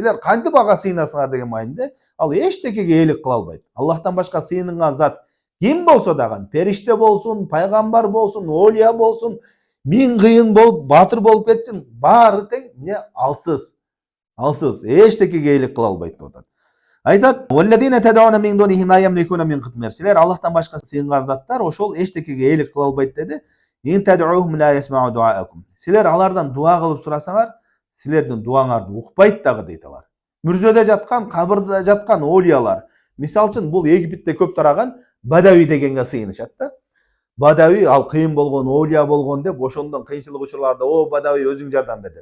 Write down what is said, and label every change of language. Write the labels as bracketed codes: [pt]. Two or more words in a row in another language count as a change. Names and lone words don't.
[ky] Силер кантип ага сыйынасыңар деген маанинде, ал эчтекеге ээлик кыла албайт. Аллахтан башка сыйынынган зат ким болсо дагы, периште болсун, пайгамбар болсун, оолия болсун, миң кыйын болуп, батыр болуп кетсин, баары тең эмне? Алсыз. Алсыз, эчтекеге ээлик кыла албайт деп атат. Айтат: [ar] "والذين تدعون من دونه ما يملكون من قطمير." [ky] Силер Аллахтан башка сыйынган заттар ошол эчтекеге ээлик кыла албайт деди. [ar] "إن تدعوهم لا يسمعوا دعاءكم." [ky] Силер алардан дуа кылып сурасаңар, силердин дуаңарды укпайт дагы дейт алар. Мүрзөдө жаткан, кабырда жаткан оолиялар, мисалы үчүн бул Египетте көп тараган Бадави дегенге сыйынышат да. Бадави ал кыйын болгон, оолия болгон деп, ошондон кыйынчылык учурларда "О Бадави, өзүң жардам бер" деп.